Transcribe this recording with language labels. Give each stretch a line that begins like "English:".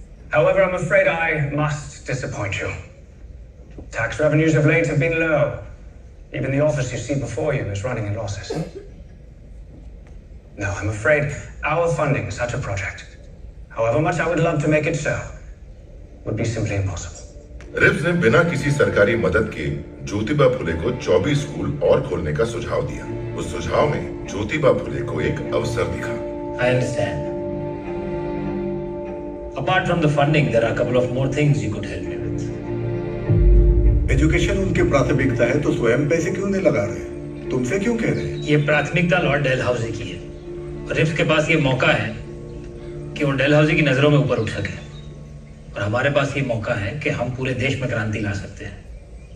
English: However, I'm afraid I must disappoint you. Tax revenues of late have been low. Even the office you see before you is running in losses. No, I'm afraid our funding such a project, however much I would love to make it so, would be simply impossible.
Hindi: रिव्स ने बिना किसी सरकारी मदद के ज्योतिबा फुले को 24 school और खोलने का सुझाव दिया। उस सुझाव में ज्योतिबा फुले को एक अवसर दिखा।
English: I understand. Apart from the funding, there are a couple of more things you could help me with.
Hindi: Education उनकी प्राथमिकता है तो स्वयं पैसे क्यों नहीं लगा रहे? तुमसे क्यों कह रहे हैं? ये प्राथमिकता लॉर्ड डेलहाउसी की है और रिव्स के पास ये मौका है कि वो डेलहाउसी की नजरों में ऊपर उठ सके और हमारे पास ये मौका है कि हम पूरे देश में क्रांति ला सकते हैं।